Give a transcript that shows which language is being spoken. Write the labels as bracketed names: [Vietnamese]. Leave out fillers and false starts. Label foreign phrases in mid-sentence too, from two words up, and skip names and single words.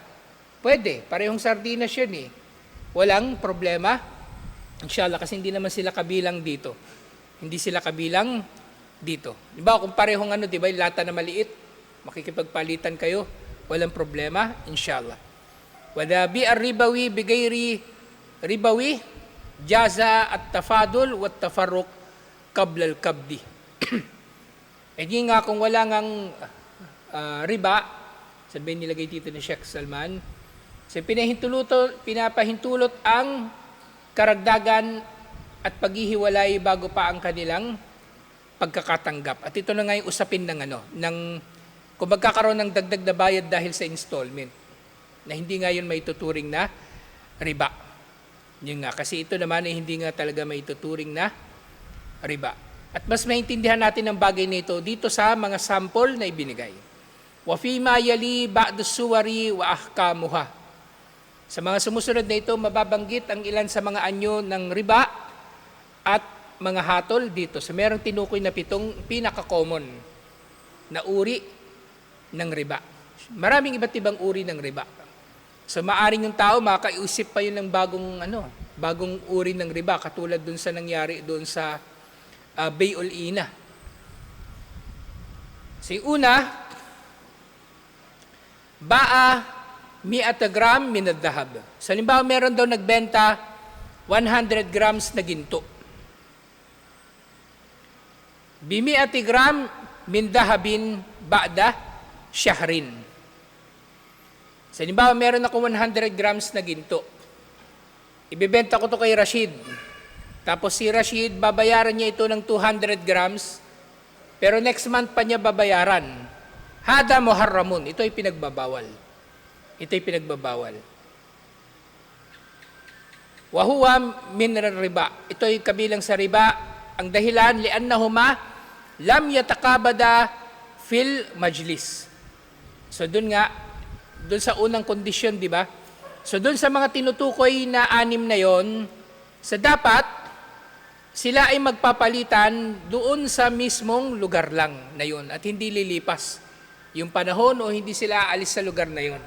[Filipino] Pwede, parehong sardinas yun Walang problema. Inshallah, kasi hindi naman sila kabilang dito. Hindi sila kabilang dito. Diba kung parehong diba, yung lata na maliit, makikipagpalitan kayo, walang problema, inshallah. [Arabic] ولا بالربوي بغير ربوي جاز التفاضل والتفرق قبل القبض. [Filipino] Di nga kung wala ngang riba, sabihin nilagay dito ni Sheikh Salman, so pinapahintulot ang karagdagan at paghihiwalay bago pa ang kanilang pagkakatanggap. At ito na nga yung usapin ng kung magkakaroon ng dagdag na bayad dahil sa installment, na hindi nga yun maituturing na riba. Yun nga, kasi ito naman ay hindi nga talaga maituturing na riba. At mas maintindihan natin ang bagay nito dito sa mga sample na ibinigay. [Arabic] وفيما يلي بعض صور وأحكامها. [Filipino] Sa mga sumusunod na ito, mababanggit ang ilan sa mga anyo ng riba at mga hatol dito. So merong tinukoy na 7 pinaka-common na uri ng riba. Maraming iba't ibang uri ng riba. So maaring yung tao makakaisip pa yun ng bagong uri ng riba, katulad dun sa nangyari doon sa Bay'ul Ina. So yung una, [Arabic] باع مائة غرام من الذهب. [Filipino] So halimbawa meron daw nagbenta 100 grams na ginto. [Arabic] بمائتي غرام من ذهب بعد شهر. [Filipino] So, halimbawa, meron ako 100 grams na ginto. Ibebenta ko to kay Rashid. Tapos si Rashid, babayaran niya ito ng 200 grams, pero [English] next month [Filipino] pa niya babayaran. [Arabic] هذا محرم. [Filipino] Ito ay pinagbabawal. [Arabic] وهو من الربا. [Filipino] Ito ay kabilang sa riba. Ang dahilan, [Arabic] لأنهما لم يتقابضا في المجلس. [Filipino] So, dun sa unang kondisyon, di ba? So doon sa mga tinutukoy na 6 na yon, sa dapat sila ay magpapalitan doon sa mismong lugar lang na yon at hindi lilipas yung panahon o hindi sila aalis sa lugar na yon.